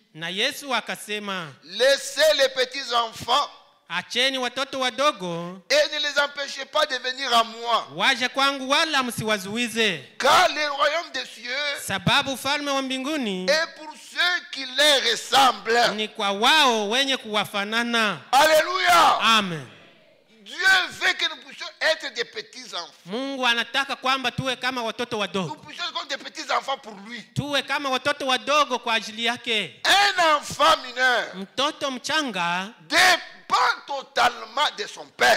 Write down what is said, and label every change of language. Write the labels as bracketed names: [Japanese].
[Swahili] Na Yesu akasema, [French] laissez les petits enfants [Swahili] acheni watoto wadogo [French] et ne les empêchez pas de venir à moi, [Swahili] waje kwangu, wala msiwazuize, [French] car le royaume des cieux [Swahili] sababu ufalme wa mbinguni [French] est pour ceux qui les ressemblent. [Swahili] ni kwa wao wenye kuwafanana. [French] Alléluia. Amen. Dieu veut que nous puissions être des petits enfants. [Swahili] Mungu anataka kwamba tuwe kama watoto [French] Nous [Swahili] wadogo, [French] puissions être comme des petits enfants pour lui. [Swahili] tuwe kama watoto wadogo kwa ajili yake. [French] Un enfant mineur [Swahili] Mtoto mchanga [French] dépend totalement de son père.